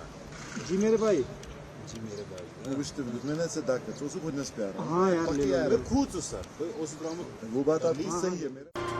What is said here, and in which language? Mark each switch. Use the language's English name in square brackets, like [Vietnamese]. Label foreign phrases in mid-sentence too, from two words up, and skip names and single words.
[Hindi] जी मेरे भाई, जी मेरे भाई [Ukrainian] Вижте, від мене це так, це особливо не спіар. [Hindi] हाँ यार ले लो। मैं खुद सर उस ड्रामा वो बात आपकी सही है मेरे